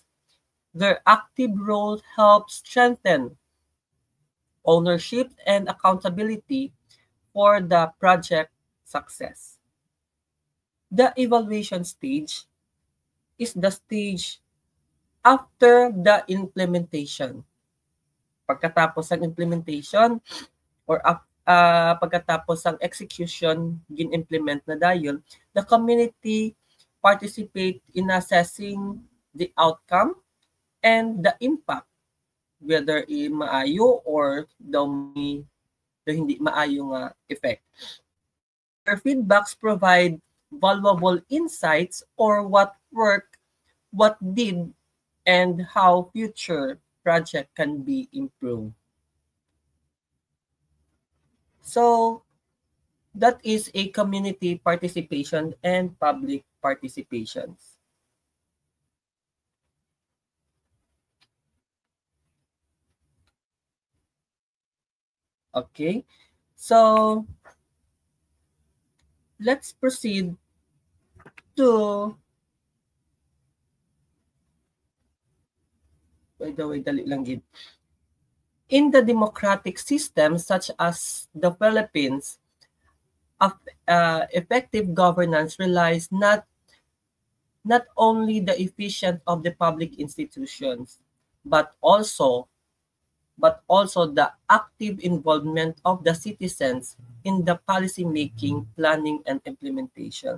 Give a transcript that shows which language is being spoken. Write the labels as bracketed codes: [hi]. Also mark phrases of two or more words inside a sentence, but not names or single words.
[en] Their active role helps strengthen ownership and accountability for the project success. The evaluation stage is the stage after the implementation. [tl] Pagkatapos ng implementation or pagkatapos ng execution [hil] gin-implement na dayon, [en] the community participate in assessing the outcome and the impact, whether [hil] maayo or daw hindi maayo nga effect. [en] Their feedbacks provide valuable insights or what worked, what did, and how future project can be improved. So that is a community participation and public participations. Okay, so let's proceed to by the way, [hil] dali lang gid. [en] In the democratic system such as the Philippines, effective governance relies not only the efficient of the public institutions, but also the active involvement of the citizens in the policy making, planning, and implementation.